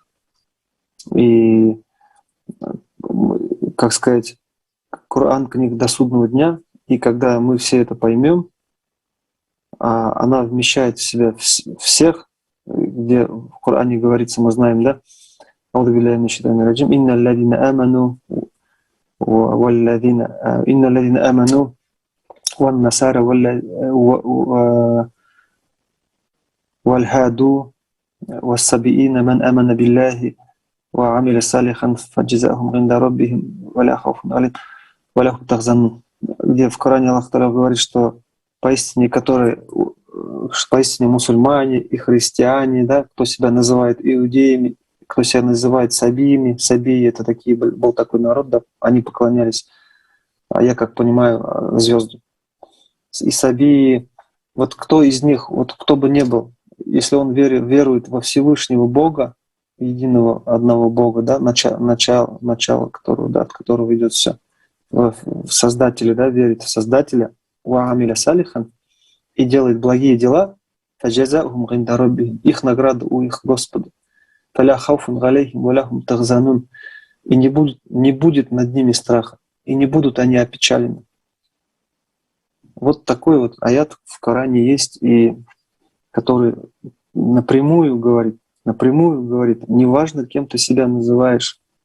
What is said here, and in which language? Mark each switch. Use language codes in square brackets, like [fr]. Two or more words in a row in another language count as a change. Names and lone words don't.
[ru] И, как сказать, Коран — книга до судного дня, и когда мы все это поймем, она вмещает в себя всех, где в Коране говорится, мы знаем, да, [ar] «أعوذ بالله من الشيطان الرجيم، إن الذين آمنوا والنصارى والهادو والصابئين من آمن بالله وعمل صالحا فجزاهم عند ربهم ولا خوف عليهم ولا هم يحزنون». [ru] Где в Коране [ar] الله تعالى [ru] говорит, что поистине мусульмане и христиане, да, кто себя называет иудеями, кто себя называет сабиями. Сабии — это был такой народ, да, они поклонялись, я как понимаю, звезду. И сабии, вот кто из них, вот кто бы ни был, если он верует во Всевышнего Бога, единого одного Бога, да, начало которого, да, от которого идет все, в Создателя, да, верит в Создателя, [ar] وعمل صالحا, [ru] и делает благие дела, их награда у их Господа. И не будет над ними страха, и не будут они опечалены. Вот такой вот аят в Коране есть, и который напрямую говорит, неважно, кем ты себя называешь.